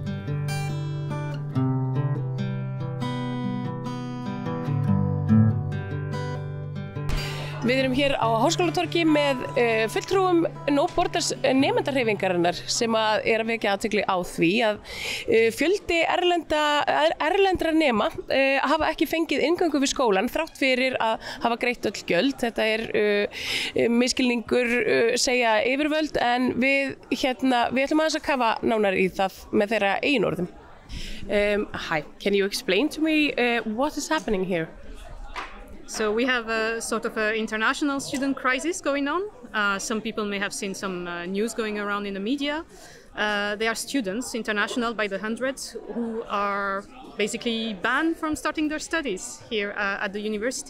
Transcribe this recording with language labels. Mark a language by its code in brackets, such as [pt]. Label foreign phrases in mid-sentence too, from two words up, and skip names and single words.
[is] Við erum hér á Háskólatorgi með fulltrúum nefndarhreyfingarinnar sem að vekja athygli á því að fjöldi erlendra nema hafa ekki fengið inngöngu við skólann þrátt fyrir að hafa greitt öll gjöld. Þetta misskilningur segja yfirvöld en við ætlum aðeins að kafa nánar í það með þeirra eigin orðum. [en] Hi, can you explain to me what is happening here? So we have a sort of an international student crisis going on. Some people may have seen some news going around in the media. They are students, international by the hundreds, who are basically banned from starting their studies here at the university.